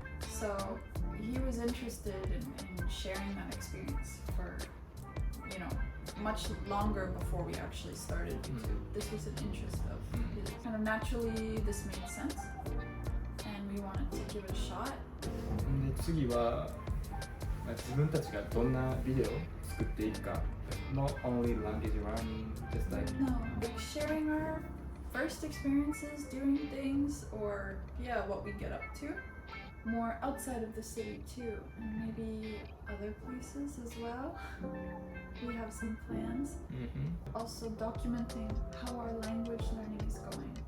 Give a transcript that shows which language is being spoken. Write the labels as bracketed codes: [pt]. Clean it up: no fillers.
[en] So he was interested in sharing that experience for, you know, much longer before we actually started YouTube. This was an interest of his. Kind of naturally, this made sense, and we wanted to give it a shot. [ja] で次は自分たちがどんなビデオを作っていくか [en] Not only language learning, just like No, like sharing our first experiences doing things, or yeah, what we get up to. More outside of the city too, and maybe other places as well. We have some plans. Also documenting how our language learning is going.